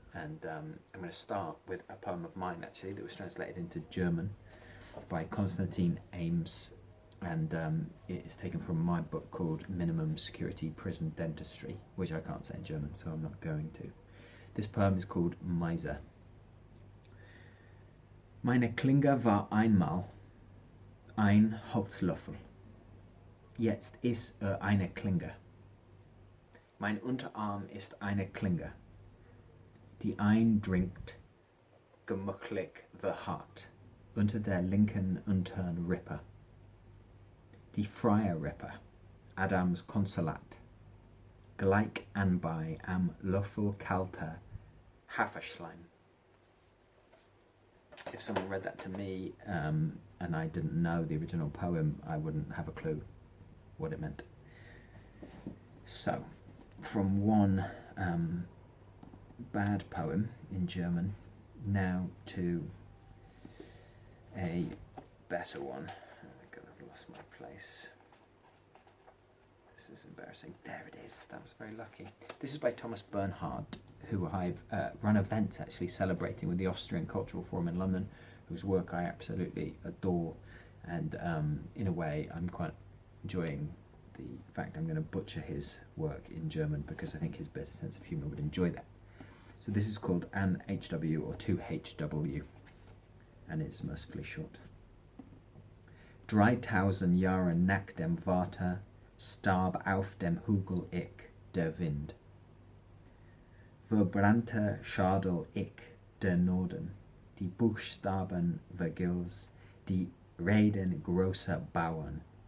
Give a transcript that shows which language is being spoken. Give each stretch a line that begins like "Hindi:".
English: And I'm going to start with a poem of mine, actually, that was translated into German by Konstantin, Ames, and it is taken from my book called Minimum Security Prison Dentistry, which I can't say in German, so I'm not going to. This poem is called Meise.
German: Meine Klinge war einmal ein Holzlöffel. Jetzt ist eine Klinge. Mein Unterarm ist eine Klinge, die eindringt gemächlich the Hart unter der linken unteren Rippe. Die freie Rippe, Adams Konsulat, gleich anbei am Löffel kalter Haferschleim.
English: If someone read that to me and I didn't know the original poem, I wouldn't have a clue what it meant. So, from one bad poem in German now to a better one. I've lost my place. This is embarrassing. There it is. That was very lucky. This is by Bernhard, who I've run events actually celebrating with the Austrian Cultural Forum in London, whose work I absolutely adore. And in a way, I'm quite enjoying the fact I'm going to butcher his work in German, because I think his better sense of humour would enjoy that. So this is called An HW, or 2HW, and it's mercifully short.
German: 3000 Jahre nach dem Vater starb auf dem Hügel ich, der Wind. Verbrannte Schadel ich, der Norden, die Buchstaben Vergils, die Reden großer Bauern.